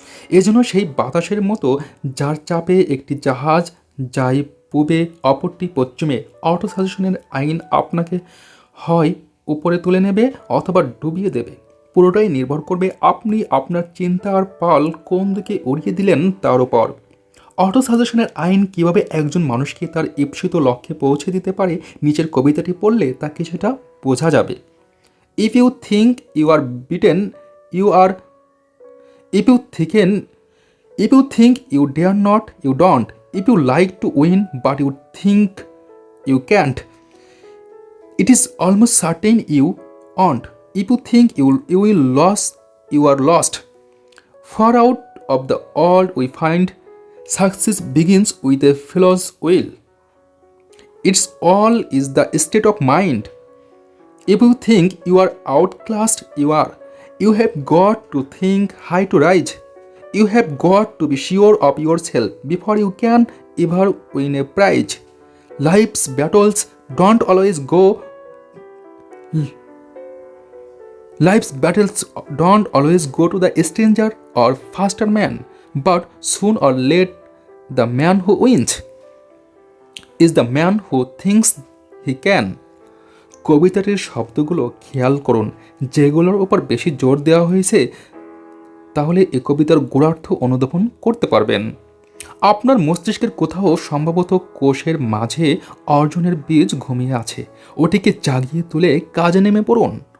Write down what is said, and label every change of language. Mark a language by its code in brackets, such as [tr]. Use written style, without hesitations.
[bn] এজন্য সেই বাতাসের মতো যার চাপে একটি জাহাজ যায় পূবে অপরটি পশ্চিমে, অটো সাজেশনের আইন আপনাকে হয় উপরে তুলে নেবে অথবা ডুবিয়ে দেবে। পুরোটাই নির্ভর করবে আপনি আপনার চিন্তার পাল কোন দিকে উড়িয়ে দিলেন তার উপর। অটো সাজেশনের আইন কিভাবে একজন মানুষকে তার ঈপ্সিত লক্ষ্যে পৌঁছে দিতে পারে, নিচের কবিতাটি পড়লে তাকে সেটা বোঝা যাবে। [en] If you think you are beaten, you are if you thicken if you think you dare not, you don't. If you like to win but you think you can't, it is almost certain you won't. If you think you will lose, you are lost. Far out of the world we find success begins with a fellow's will. It's all is the state of mind. If you think you are outclassed, you are. You have got to think high to rise. You have got to be sure of yourself before you can ever win a prize. Life's battles don't always go. Life's battles don't always go to the stranger or faster man, but soon or late, the man who wins is the man who thinks he can. [bn] কবিতাটির শব্দগুলো খেয়াল করুন, যেগুলোর ওপর বেশি জোর দেওয়া হয়েছে, তাহলে এই কবিতার গূঢ়ার্থ অনুধাবন করতে পারবেন। আপনার মস্তিষ্কের কোথাও সম্ভবত কোষের মাঝে অর্জনের বীজ ঘুমিয়ে আছে, ওটিকে জাগিয়ে তুলে কাজে নেমে পড়ুন।